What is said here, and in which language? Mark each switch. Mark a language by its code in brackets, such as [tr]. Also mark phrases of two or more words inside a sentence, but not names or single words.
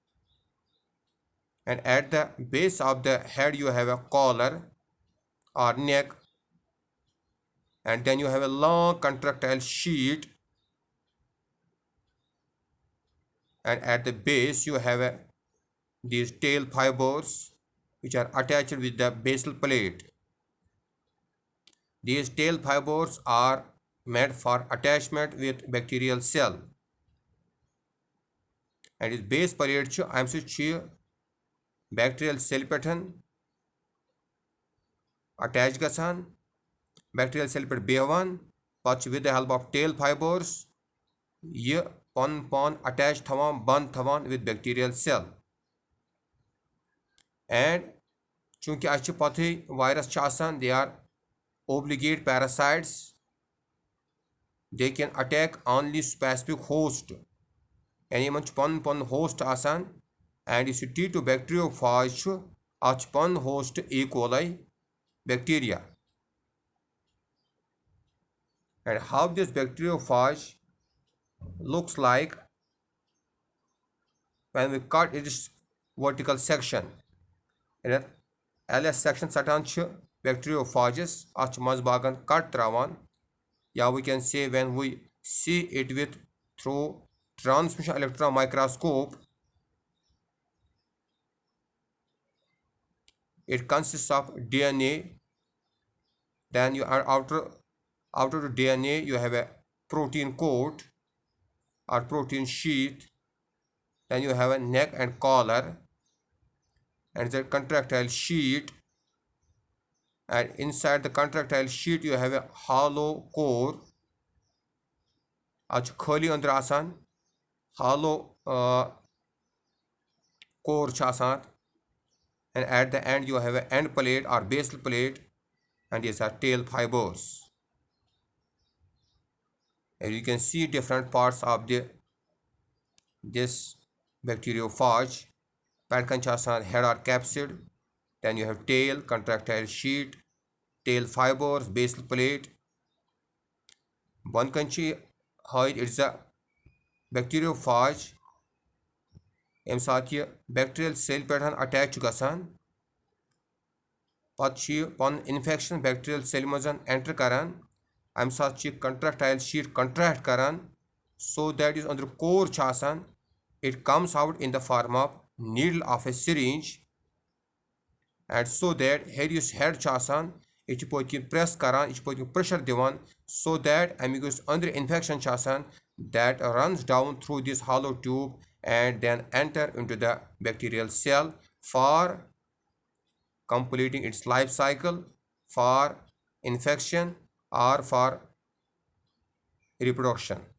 [en] And at the base of the head you have a collar or neck, and then you have a long contractile sheet, and at the base you have these tail fibers which are attached with the basal plate. These tail fibers are made for attachment with bacterial cell, and its base plate [ks] چھُ اَمہِ سۭتۍ چھُ یہِ [en] bacterial cell [ks] پٮ۪ٹھ attach گژھان [en] bacterial cell [ks] پٮ۪ٹھ بیٚہوان پتہٕ چھُ [en] with the help of tail fibers [ks] یہِ پَنُن پان attach تھاوان بنٛد تھاوان [en] with bacterial cell. [ks] And چوٗنٛکہِ اَسہِ چھِ پتہٕے virus چھِ آسان [en] they are obligate parasites. They can attack only specific host. [ks] یعنی یِمن چھُ پَنُن پَنُن host آسان, and یُس یہِ T2 bacteriophage چھُ اَتھ چھُ پَنُن host E. [en] coli bacteria. And how this bacteriophage looks like when we cut its vertical section. And LS section [ks] ژَٹان چھِ [en] bacteriophages, [ks] اَتھ چھُ منٛزٕ باغن cut تراوان, یا [en] we can say when we see it with through transmission electron microscope, it consists of DNA. Then you are outer the DNA you have a protein coat or protein sheath. Then you have a neck and collar and the contractile sheet, and inside the contractile sheet you have a hollow core. [ks] اَتھ چھُ خٲلی أنٛدرٕ آسان [en] hollow core [ks] چھُ آسان اَتھ, [en] and at the end you have a end plate or basal plate, and these are tail fibers. And you can see different parts of this bacteriophage. [ks] پٮ۪ٹھٕ کَنۍ چھُ آسان [en] head or capsid, then you have tail, contractile sheet, tail fibers, basal plate. [ks] بۄنہٕ کَنۍ چھُ ہٲیِتھ [en] it's a bacteriophage. [ks] ییٚمہِ ساتہٕ یہِ [en] bacterial cell [ks] پٮ۪ٹھ attach چھُ گژھان, پتہٕ چھُ یہِ پَنُن infection [en] bacterial cell [ks] منٛز enter کران. اَمہِ ساتہٕ چھُ یہِ [en] contractile sheet contract [ks] کران, [en] so that [ks] یُس أنٛدرٕ core چھُ آسان [en] it comes out in the form of needle of a syringe, and so that here [ks] یُس head چھُ آسان یہِ چھُ پٔتۍ کِنۍ press کران, یہِ چھُ پٔتۍ کِنۍ pressure دِوان, [en] so that [ks] اَمیُک یُس أنٛدرٕ infection چھُ آسان [en] that runs down through this hollow tube and then enter into the bacterial cell for completing its life cycle, for infection or for reproduction.